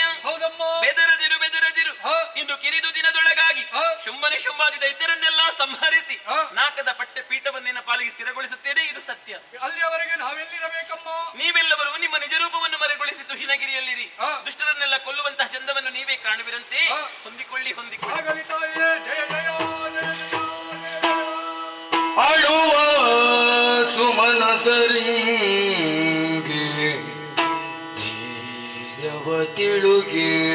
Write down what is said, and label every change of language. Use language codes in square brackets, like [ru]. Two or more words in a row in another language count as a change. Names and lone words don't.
[kn] ಬೆದರದಿರು ಬೆದರದಿರು. ಇಂದು ಕಿರಿದು ದಿನದೊಳಗಾಗಿ ಶುಂಭನಿಶುಂಭಾದಿ ದೈತ್ಯರನ್ನೆಲ್ಲ ಸಂಹರಿಸಿ ನಾಕದ ಪಟ್ಟೆ ಪೀಠವನ್ನಿನ ಪಾಲಿಗೆ ಸ್ಥಿರಗೊಳಿಸುತ್ತೇನೆ. ಇದು ಸತ್ಯ. ಅಲ್ಲಿಯವರೆಗೆ ನಾವೆಲ್ಲಿರಬೇಕಮ್ಮ? ನೀವೆಲ್ಲವರು ನಿಮ್ಮ ನಿಜ ರೂಪವನ್ನು ಮರೆಗೊಳಿಸಿದ್ದು ಹಿನಗಿರಿಯಲ್ಲಿರಿ. ದುಷ್ಟರನ್ನೆಲ್ಲ ಕೊಲ್ಲುವಂತಹ ಚಂದವನ್ನು ನೀವೇ ಕಾಣುವಿರಂತೆ. ಹೊಂದಿಕೊಳ್ಳಿ ಹೊಂದಿಕೊಳ್ಳಿ. ಅಳುವ ಸುಮನಸರಿಂಗೆ ಧೀರ್ಯವ ತಿಳುಗೆ